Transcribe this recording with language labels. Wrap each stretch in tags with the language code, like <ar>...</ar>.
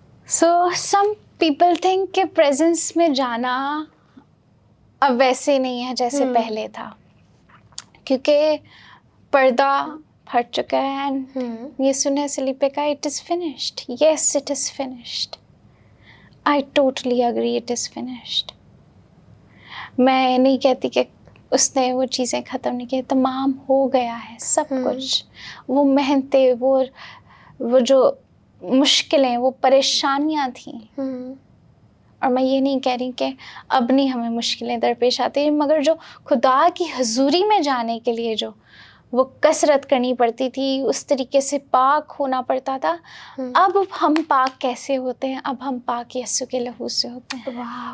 <en>So some people think</en> <ur>کہ presence میں جانا اب ویسے نہیں ہے جیسے پہلے تھا, کیونکہ پردہ پھٹ چکا ہے. یسوع نے صلیب پہ کہا</ur> <en>it is finished. Yes, it is finished. I totally agree it is finished.</en> <ur>میں نہیں کہتی کہ اس نے وہ چیزیں ختم نہیں کی. تمام ہو گیا ہے سب کچھ. وہ محنتیں, وہ جو مشکلیں, وہ پریشانیاں تھیں. اور میں یہ نہیں کہہ رہی کہ اب نہیں ہمیں مشکلیں درپیش آتی, مگر جو خدا کی حضوری میں جانے کے لیے جو وہ کثرت کرنی پڑتی تھی, اس طریقے سے پاک ہونا پڑتا تھا, اب ہم پاک کیسے ہوتے ہیں؟ اب ہم پاک یسوع کے لہو سے ہوتے ہیں.</ur>